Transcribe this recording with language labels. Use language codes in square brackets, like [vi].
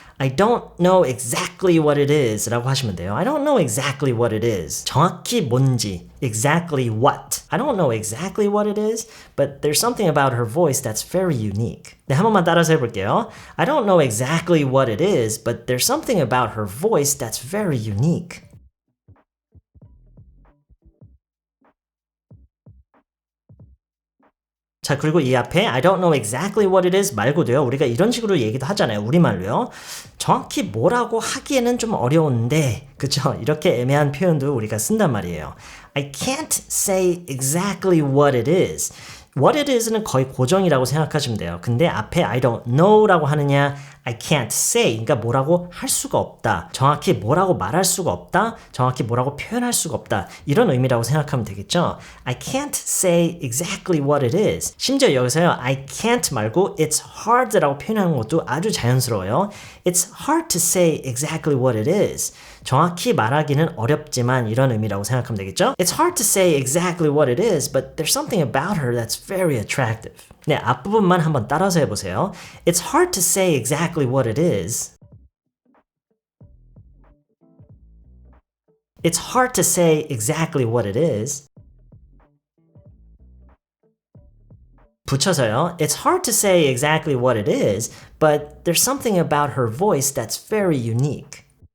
[en] I don't know exactly what it is 라고 [ko] 하시면 돼요. [en] I don't know exactly what it is. [ko] 정확히 뭔지, [en] exactly what. I don't know exactly what it is, but there's something about her voice that's very unique. [ko] 네, 한 번만 따라서 해볼게요. [en] I don't know exactly what it is, but there's something about her voice that's very unique. [ko] 자, 그리고 이 앞에 [en] I don't know exactly what it is [ko] 말고도요. 우리가 이런 식으로 얘기도 하잖아요. 우리말로요. 정확히 뭐라고 하기에는 좀 어려운데 그쵸? 이렇게 애매한 표현도 우리가 쓴단 말이에요. [en] I can't say exactly what it is. What it is [ko] 는 거의 고정이라고 생각하시면 돼요. 근데 앞에 [en] I don't know [ko] 라고 하느냐 [en] I can't say, [ko] 그러니까 뭐라고 할 수가 없다. 정확히 뭐라고 말할 수가 없다. 정확히 뭐라고 표현할 수가 없다. 이런 의미라고 생각하면 되겠죠. [en] I can't say exactly what it is. [ko] 심지어 여기서요. [en] I can't [ko] 말고 [en] it's hard [ko] 라고 표현하는 것도 아주 자연스러워요. [en] It's hard to say exactly what it is. [ko] 정확히 말하기는 어렵지만 이런 의미라고 생각하면 되겠죠. [en] It's hard to say exactly what it is, but there's something about her that's very attractive. [ko] 네, 앞부분만 한번 따라서 해보세요. [en] It's hard to say exactly what it is. It's hard to say exactly what it is. [ko] 붙여서요. [en] It's hard to say exactly what it is, but there's something about her voice that's very unique.